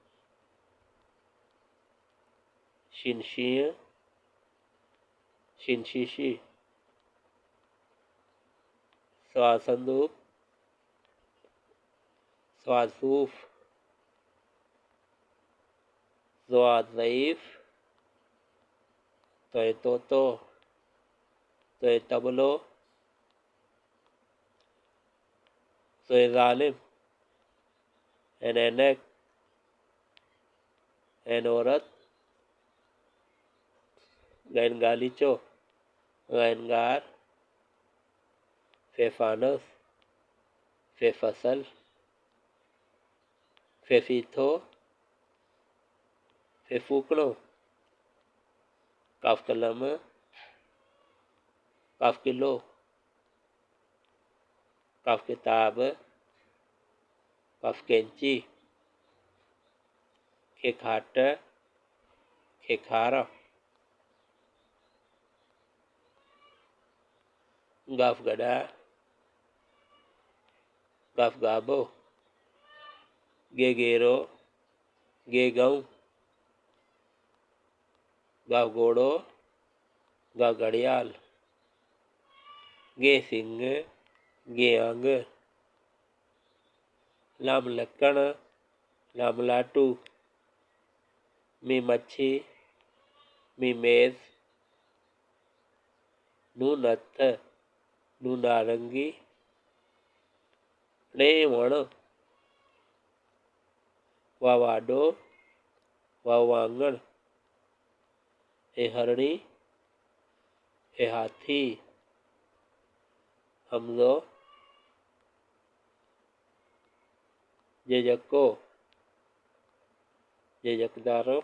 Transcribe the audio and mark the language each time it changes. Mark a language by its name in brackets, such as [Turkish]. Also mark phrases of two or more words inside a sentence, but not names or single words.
[Sindhi] शिन शीं, शिन शीशी, स्वाद संदूक, स्वाद सूफ, स्वाद ज़ईफ, तोय तोतो, तोय तबलो, तोय जालिम, एन ऐनक, एन औरत, गैन गालीचो, गैन गार, फे फानस, फे फसल, फे फीथो, फे फूकड़ो, काफ कलम, काफ किलो, काफ किताब, काफ कैंची, खे खाट, खे खारा, गाफ गड़ा, गाफ गाबो, गे गेरो, गे गऊ, गाफ घोड़ो, गाफ घड़ियाल, गे सिंह, गे अंग, लाम लक्कड़, लाम लाटू, मी मच्छी, मी मेज, नू नत्थ, नू नारंगी, णे वण, वा वाडो, वा वांगण, हे हरणी, हे हाथी, हमज़ो, जे जको, जे जकदारो।